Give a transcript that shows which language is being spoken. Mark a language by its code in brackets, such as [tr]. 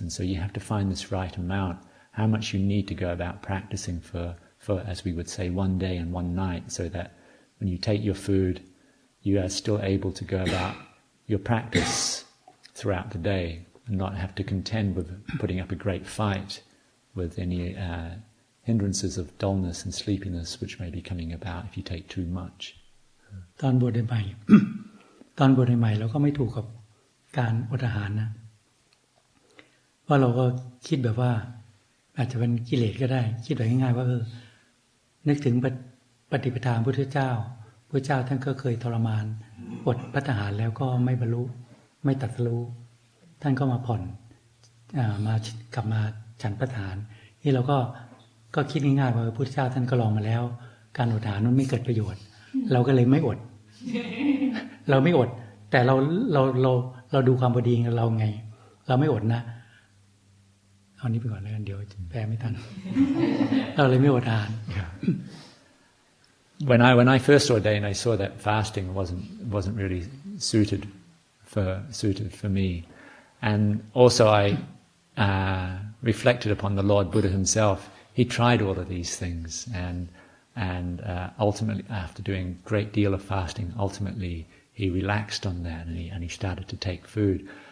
[en] And so you have to find this right amount, how much you need to go about practicing for, as we would say, one day and one night, so that when you take your food, you are still able to go about your practice throughout the day and not have to contend with putting up a great fight with any hindrances of dullness and sleepiness which may be coming about if you take too much. [th] ตอนบวชใหม่ ตอนบวชใหม่เราก็ไม่ถูกกับการอดอาหารนะว่าเราก็คิดแบบว่าอาจจะเป็นกิเลสก็ได้คิดแบบง่ายๆว่านึกถึงปฏิปทาพุทธเจ้าพระเจ้าท่านก็เคยทรมานอดภัตตาหารแล้วก็ไม่บรรลุไม่ตรัสรู้ท่านก็มาผ่อน มากลับมาฉันภัตตาหารนี่เราก็คิดง่ายๆว่าพระพุทธเจ้าท่านก็ลองมาแล้วการอดอาหารมันไม่เกิดประโยชน์เราก็เลยไม่อด เราไม่อดแต่เราดูความพอดีของเราไงเราไม่อดนะเอานี้ไปก่อนแล้วกันเดี๋ยวแปลไม่ทัน เราเลยไม่อดอาหาร [en] When I first ordained, I saw that fasting wasn't really suited for me, and also I reflected upon the Lord Buddha himself. He tried all of these things, and ultimately, after doing a great deal of fasting, ultimately he relaxed on that, and he started to take food.